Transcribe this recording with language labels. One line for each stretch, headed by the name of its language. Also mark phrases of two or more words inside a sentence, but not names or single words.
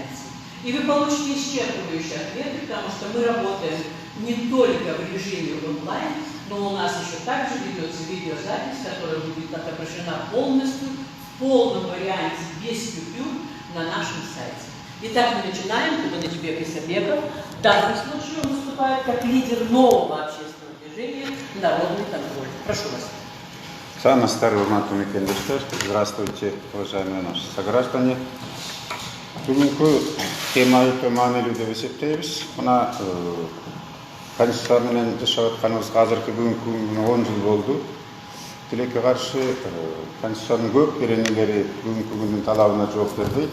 Russian: И вы получите исчерпывающие ответы, потому что мы работаем не только в режиме онлайн, но у нас еще также ведется видеозапись, которая будет отображена полностью, в полном варианте, без купюр, на нашем сайте. Итак, мы начинаем. Кубаныч Бек Исабеков. В данном случае он выступает как лидер нового общественного движения «Народный контроль». Прошу вас. Самый старый
Kyrgyz: урматтуу мекендештер,
Russian: здравствуйте, уважаемые наши сограждане.
Kyrgyz: Бүгүнкү тема өтө маанилүү деп эсептейбиз. Мына Конституция менен жашап атканыбызга азыркы бүгүнкү күнгө 10 жыл болду. Тилекке каршы Конституциянын көп эренелери бүгүнкү күндүн талабына жооп бербейт.